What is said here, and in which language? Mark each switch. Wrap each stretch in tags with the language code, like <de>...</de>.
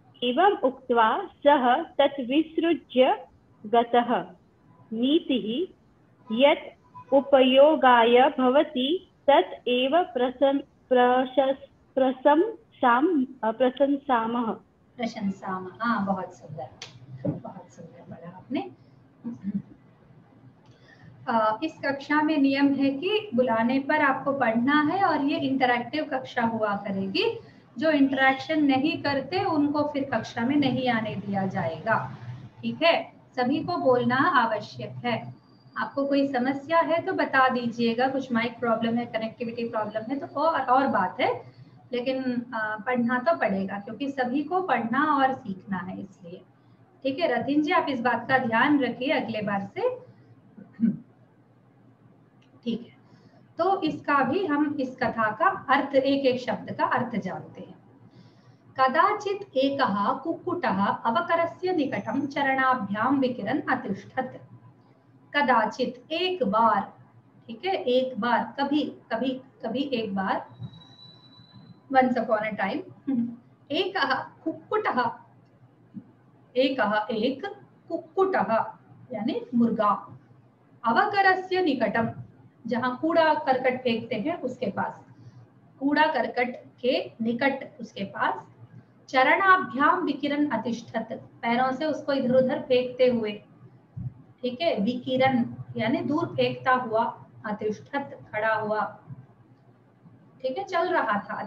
<sa>एवम् उक्त्वा सः तत् विसृज्य गतः। नीतिः यत् उपयोगाय भवति तत् एव प्रशंसामः।</sa> <hi>हाँ, बहुत सुंदर पढ़ा आपने। इस कक्षा में नियम है कि बुलाने पर आपको पढ़ना है और ये इंटरैक्टिव कक्षा हुआ करेगी। जो इंटरेक्शन नहीं करते उनको फिर कक्षा में नहीं आने दिया जाएगा। ठीक है, सभी को बोलना आवश्यक है। आपको कोई समस्या है तो बता दीजिएगा, कुछ माइक प्रॉब्लम है, कनेक्टिविटी प्रॉब्लम है तो और बात है, लेकिन पढ़ना तो पड़ेगा क्योंकि सभी को पढ़ना और सीखना है इसलिए। ठीक है रतिन जी, आप इस बात का ध्यान रखिए अगले बार से। ठीक है, तो इसका भी हम इस कथा का अर्थ, एक एक शब्द का अर्थ जानते हैं।</hi> <sa>कदाचित एकः कुक्कुटः अवकरस्य निकटं चरणाभ्याम विकिरन् अतिष्ठत्।</sa> <hi>कदाचित, एक बार, ठीक है, एक बार, कभी कभी कभी एक बार,</hi> <en>once upon a time,</en> <sa>एकः कुक्कुटः,</sa> <hi>एकः एक, कुक्कुटः यानी मुर्गा, अवकरस्य निकटम, जहां कूड़ा करकट फेंकते हैं उसके पास, कूड़ा करकट के निकट उसके पास,</hi> <sa>चरणाभ्याम विकिरण अतिष्ठत,</sa> <hi>पैरों से उसको इधर उधर फेंकते हुए, ठीक है, विकिरण यानी दूर फेंकता हुआ, अतिष्ठत खड़ा हुआ, ठीक है, चल रहा था।</hi>